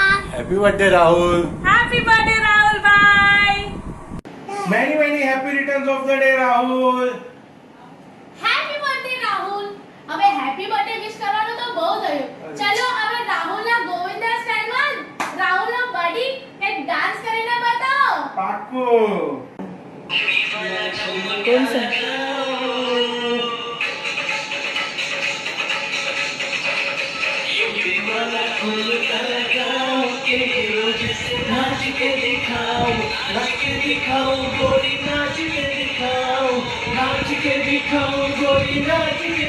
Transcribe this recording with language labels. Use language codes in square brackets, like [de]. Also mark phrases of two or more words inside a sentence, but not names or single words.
[en] Happy birthday, Rahul. Happy birthday, Rahul. Bye. Many happy returns of the day, Rahul. happy birthday [gu] રાહુલ. હવે [en] happy birthday wish [gu] કરવાનું તો બહુ થયું. ચલો હવે રાહુલના ગોવિંદા સ્ટાઇલમાં રાહુલનો બડી એક ડાન્સ કરીને બતાવો. પાક્કું. [hi] कौन सा? नाच के दिखाओ गोरी, नाच के दिखाओ गोरी, नाच के